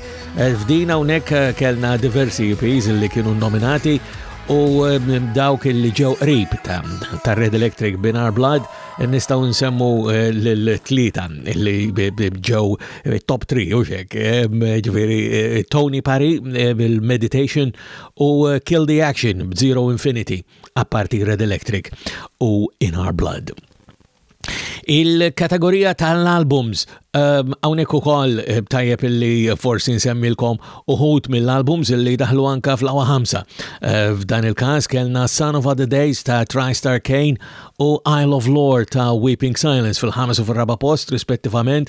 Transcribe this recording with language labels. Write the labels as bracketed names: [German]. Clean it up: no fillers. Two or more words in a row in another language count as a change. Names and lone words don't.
[Maltese] F'din hawnhekk kellna diversi LPs li kienu nominati u dawk li ġew qrib ta' Red Electric In Our Blood nistgħu nsemmu l-tlieta li ġew top 3 u xek, ġifieri Tony Parry bil-Meditation u Kill the Action b'Zero Infinity apparti Red Electric u In Our Blood. Il-kategorija tal-albums hawnhekk ukoll tajjeb illi forsi nsemmilkom uħud mill-albums illi daħlu anka fl-aqwa 5. F'dan il-każ kellna Son of Other Days ta' TriStar Kane u Isle of Lore ta' Weeping Silence fil-5 u fil-4 post rispettivament.